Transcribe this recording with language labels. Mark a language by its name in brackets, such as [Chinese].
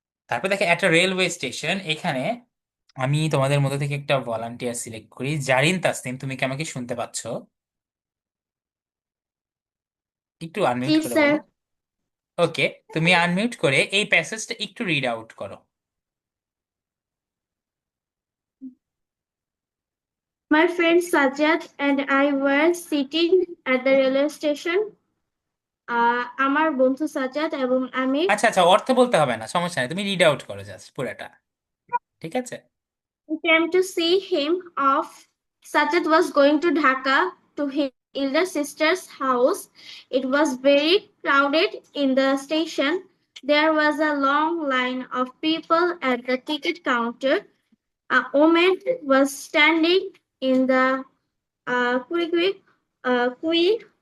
[Bangla] তারপর দেখো একটা রেলওয়ে স্টেশন, এখানে আমি তোমাদের মধ্যে থেকে একটা ভলান্টিয়ার সিলেক্ট করি। জারিন তাসনিম, তুমি কি আমাকে শুনতে পাচ্ছ? একটু জি আনমিউট করে স্যার। বলো। ওকে, তুমি আনমিউট করে এই প্যাসেজটা একটু রিড আউট করো। [English] My friend Sajjad and I were sitting at the railway station. [Bangla] আমার বন্ধু সাজ্জাদ এবং আমি আচ্ছা আচ্ছা, অর্থ বলতে হবে না, সমস্যা নেই, তুমি রিড আউট করো জাস্ট পুরাটা। ঠিক আছে। [English] came to see him off. Sajjad was going to Dhaka to his elder sister's house. It was very crowded in the station. There was a long line of people at the ticket counter. A woman was standing in the queue.